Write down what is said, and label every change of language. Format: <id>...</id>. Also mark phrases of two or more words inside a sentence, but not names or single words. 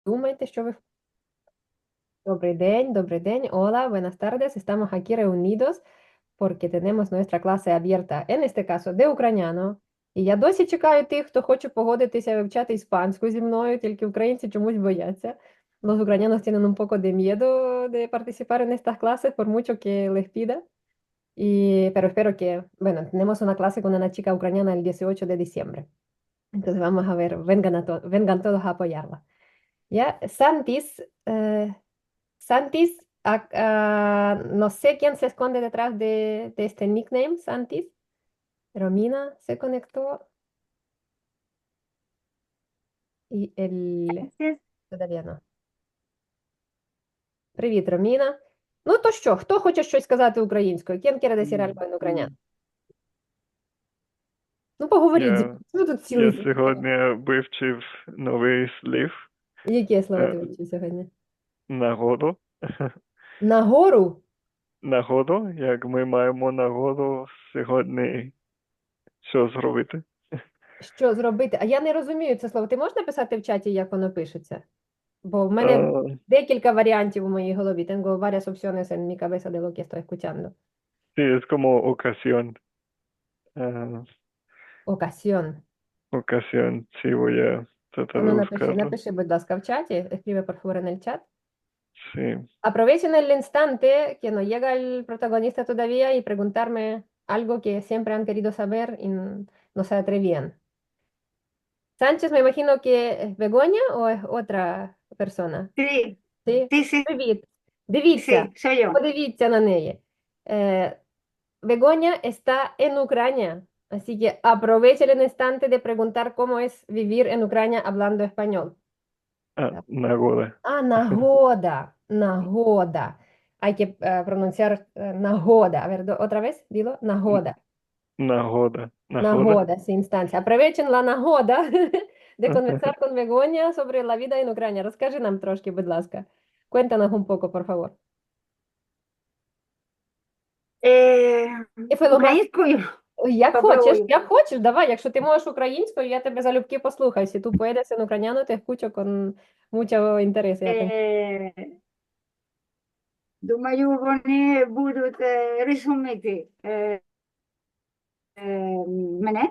<uk>Думайте, що ви... Добрий день,</uk> <es>hola, buenas tardes. Estamos aquí reunidos porque tenemos nuestra clase abierta, en este caso, de ucraniano.</es> <uk>І я досі чекаю тих, хто хоче погодитися вивчати іспанську зі мною, тільки українці чомусь бояться.</uk> <es>Los ucranianos tienen un poco de miedo de participar en estas clases, por mucho que les pida. Pero espero que, bueno, tenemos una clase con una chica ucraniana el 18 de diciembre. Entonces vamos a ver, vengan todos a apoyarla. ¿Ya? Santis, no sé quién se esconde detrás de este nickname, Santis. Romina se conectó y él Gracias. todavía no.</es> <uk>Привіт, Роміна. Ну то що, хто хоче щось сказати українською? ¿Quién quiere decir algo en ucraniano? Ну поговоріть зі Я, мною. Ви тут я цілий. сьогодні вивчив новий слів Яке слово е, ти вивчив сьогодні? нагоду. Нагору? Нагоду, як ми маємо нагоду сьогодні що зробити. Що зробити? А я не розумію це слово. Ти можеш написати в чаті, як воно пишеться? Бо в мене Е, декілька варіантів у моїй голові.</uk> <es>Tengo varias opciones en mi cabeza de lo que estoy escuchando. Sí, es como ocasión. Е, Ocasión. Ocasión, sí, voy a tratar de</es> <uk>Ну, напиши,</uk> <es>buscarlo.</es> <uk>напиши, будь ласка, в чаті.</uk> <es>Escribe, por favor, en el chat. Sí, Aprovechen el instante que no llega el protagonista todavía y preguntarme algo que siempre han querido saber y no se atrevían. Sánchez, me imagino que es Begoña o es otra persona. Sí, Sí? sí, sí,</es> <uk>Привіт. Дивіться,</uk> <es>sí, soy yo.</es> <uk>подивіться на неї.</uk> <es>Begoña está en Ucrania, así que aproveche el instante de preguntar cómo es vivir en Ucrania hablando español.</es> <uk>нагода. Нагода, нагода.</uk> <es>Hay que pronunciar нагода. A ver, otra vez, dilo,</es> <uk>нагода. Нагода. Нагода. Нагода,</uk> <es>sí, instancia. Aprovechen la нагода de conversar con Begoña sobre la vida en Ucrania.</es> <uk>Розкажи нам трошки, будь ласка.</uk> <es>Cuéntanos un poco, por favor. Eh, ¿Qué fue lo más...</es> <uk>Українською попробую. Як хочеш, давай. Якщо ти можеш українською, я тебе залюбки послухаю.</uk> <es>Si tú puedes en ucraniano, te escucho con mucho interés y atención.</es> <uk>Думаю, вони будуть розуміти мене.</uk>